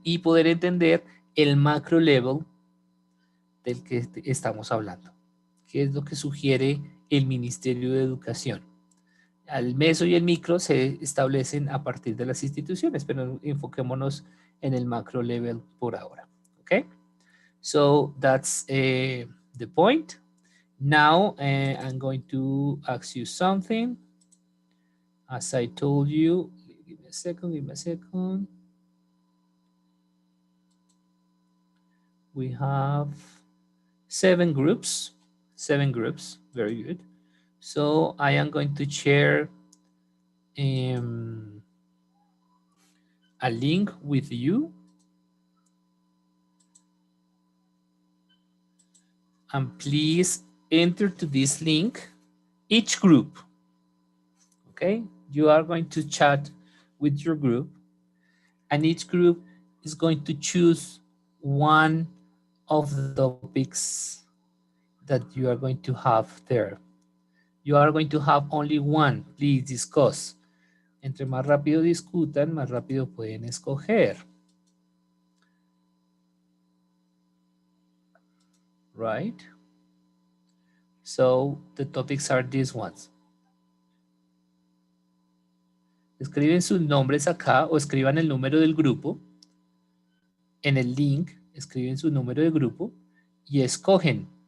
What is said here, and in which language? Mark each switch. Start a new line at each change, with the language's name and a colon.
Spanish: Y poder entender el
English: macro level
Spanish: del que estamos hablando. ¿Qué es lo que sugiere el Ministerio de Educación? El meso y el micro se establecen a partir de las instituciones, pero enfoquémonos en el
English: macro level
Spanish: por ahora.
English: Okay? So that's the point. Now I'm going to ask you something. As I told you, give me a second. We have 7 groups, very good. So I am going to share a link with you. And please enter to this link each group, okay? You are going to chat with your group, and each group is going to choose one of the topics that you are going to have there. You are going to have only one. Please discuss.
Spanish: Entre más rápido discutan, más rápido pueden escoger.
English: Right? So the topics are these ones.
Spanish: Escriben sus nombres acá o escriban el número del grupo. En el link escriben su número de grupo y escogen.